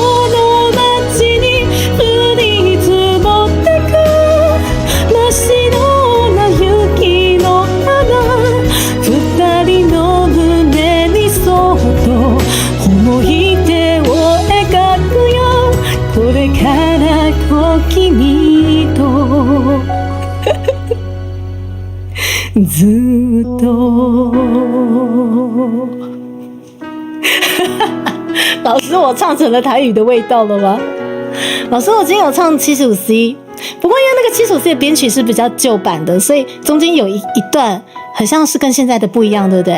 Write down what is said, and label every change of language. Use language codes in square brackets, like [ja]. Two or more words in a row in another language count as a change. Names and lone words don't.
[ja] の街に降り積もってく真っ白な雪の花二人の胸にそっと思い出を描くよこれから君と [zh] ずっと老师，我唱成了台语的味道了吗？老师，我今天有唱75C，不过因为那个75C的编曲是比较旧版的，所以中间有一段很像是跟现在的不一样，对不对？